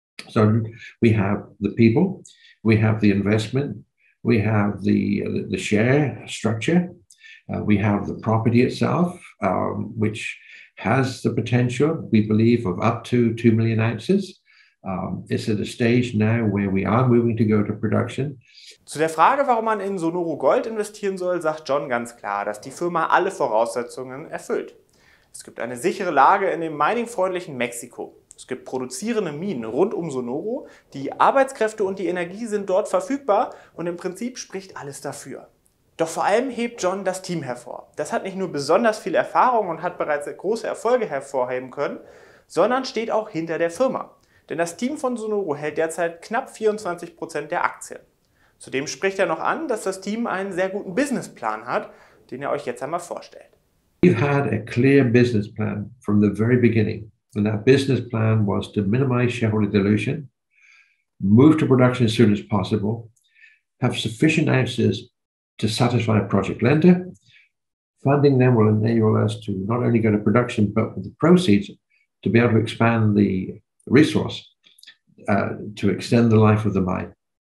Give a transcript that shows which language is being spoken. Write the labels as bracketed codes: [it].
[en] So we have the people, we have the investment, we have the share structure, we have the property itself, which has the potential, we believe, of up to 2 million ounces. It's at a stage now where we are moving to go to production. [de] Zu der Frage, warum man in Sonoro Gold investieren soll, sagt John ganz klar, dass die Firma alle Voraussetzungen erfüllt. Es gibt eine sichere Lage in dem miningfreundlichen Mexiko. Es gibt produzierende Minen rund um Sonoro, die Arbeitskräfte und die Energie sind dort verfügbar und im Prinzip spricht alles dafür. Doch vor allem hebt John das Team hervor. Das hat nicht nur besonders viel Erfahrung und hat bereits große Erfolge hervorheben können, sondern steht auch hinter der Firma. Denn das Team von Sonoro hält derzeit knapp 24% der Aktien. Zudem spricht er noch an, dass das Team einen sehr guten Businessplan hat, den er euch jetzt einmal vorstellt. [en] We've had a clear business plan from the very beginning, and that business plan was to minimize shareholder dilution, move to production as soon as possible, have sufficient ounces to satisfy a project lender. Funding them will enable us to not only go to production, but with the proceeds to be able to expand the resource to extend the life of the mine.